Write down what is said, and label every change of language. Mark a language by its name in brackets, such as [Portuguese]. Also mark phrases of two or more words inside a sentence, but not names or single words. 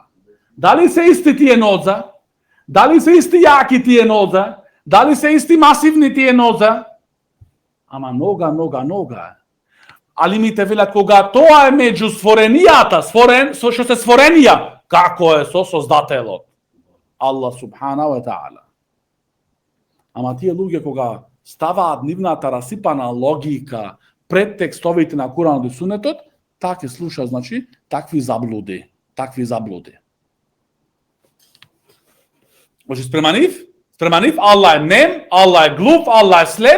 [Macedonian] Дали се исти тие ноза? Дали се исти јаки тие ноза? Дали се исти масивни тие ноза? Ама нога. Алимите велат кога тоа е меѓу створенијата, што се створенија, како е со создателот? [Arabic] الله سبحانه وتعالى. [Macedonian] Ама тие луѓе кога ставаат нивната расипана логика пред текстовите на Куранот и Сунетот, така слуша, значи, такви заблуди. Може спреманив, Аллах е нем, Аллах е глуп, Аллах е слеп.